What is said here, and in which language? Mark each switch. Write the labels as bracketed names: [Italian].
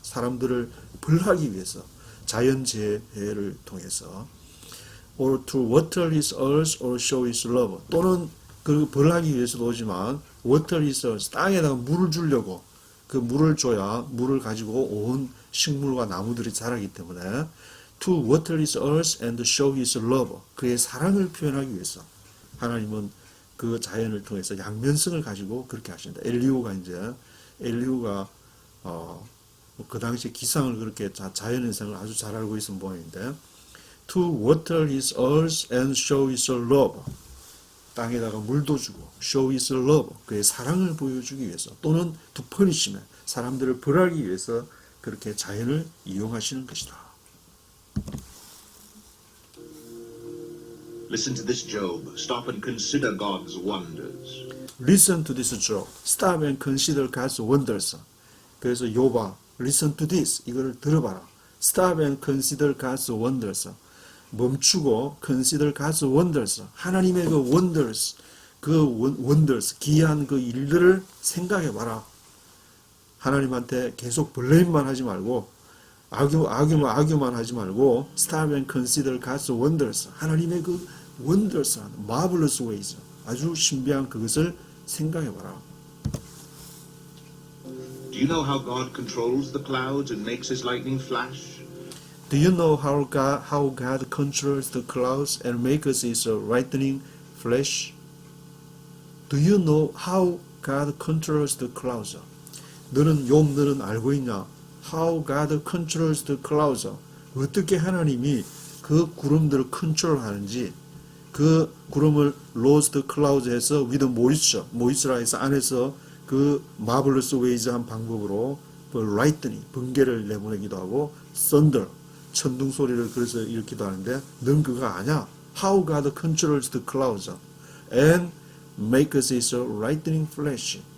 [Korean] 사람들을 벌하기 위해서 자연재해를 통해서 [English] or to water his earth or show his love. [Korean] 또는 그 벌하기 위해서도 오지만 [English] water his earth. [Korean] 땅에다가 물을 주려고 그 물을 줘야 물을 가지고 온 식물과 나무들이 자라기 때문에 [English] to water his earth and show his love. [Korean] 그의 사랑을 표현하기 위해서 하나님은 그 자연을 통해서 양면성을 가지고 그렇게 하신다. 엘리후가 그 당시 기상을 그렇게 자연현상을 아주 잘 알고 있는 모양인데 [English] to water his earth and show his love. [Korean] 땅에다가 물도 주고 [English] show his love. [Korean] 그의 사랑을 보여주기 위해서 또는 [English] to punish man. [Korean] 사람들을 벌하기 위해서 그렇게 자연을 이용하시는 것이다. [English] Listen to this, Job. Stop and consider God's wonders. Listen to this, Job. Stop and consider God's wonders. [Korean] 그래서 욥아, [English] listen to this. [Korean] 이거를 들어봐라. [English] Stop and consider God's wonders. 멈추고 consider God's wonders. [Korean] 하나님의 그 wonders, wonders, 기이한 그 일들을 생각해봐라. 하나님한테 계속 블레임만 하지 말고 아규만 하지 말고 [English] stop and consider God's wonders. [Korean] 하나님의 그 [English] wonders, marvelous ways. [Korean] 아주 신비한 그것을 생각해봐라. [English] Do you know how God controls the clouds and makes his lightning flash? Do you know how God controls the clouds and makes his lightning flash? Do you know how God controls the clouds? [Korean] 너는 알고 있냐? [English] How God controls the clouds. [Korean] 어떻게 하나님이 그 구름들을 컨트롤하는지. 그 구름을 [English] rose the clouds [Korean] 해서 [English] with moisture [Korean] 해서 안에서 그 [English] marvelous ways [Korean] 한 방법으로 lightning, 번개를 내보내기도 하고 thunder, 천둥 소리를 그래서 일으키기도 하는데 넌 그거 아냐? [English] How God controls the clouds and makes his lightning flash.